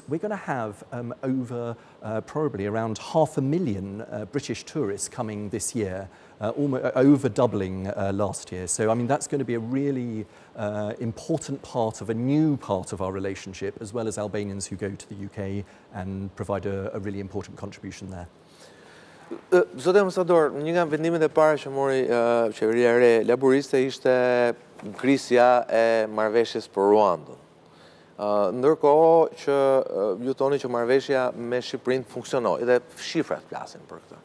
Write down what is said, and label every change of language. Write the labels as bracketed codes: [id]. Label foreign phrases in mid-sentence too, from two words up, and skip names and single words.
[en] We're going to have probably around 500,000 British tourists coming this year, over doubling last year. So I mean, that's going to be a really important part of a new part of our relationship, as well as Albanians who go to the UK and provide a really important contribution there. [sq] Zotë ambasador, një nga vendimet e para që mori qeveria e re laboriste ishte ngrisja e marrëveshjes për Ruandën. Ndërkohë që ju thoni që marrëveshja me Shqipërinë funksionoi dhe shifrat flasin për këtë.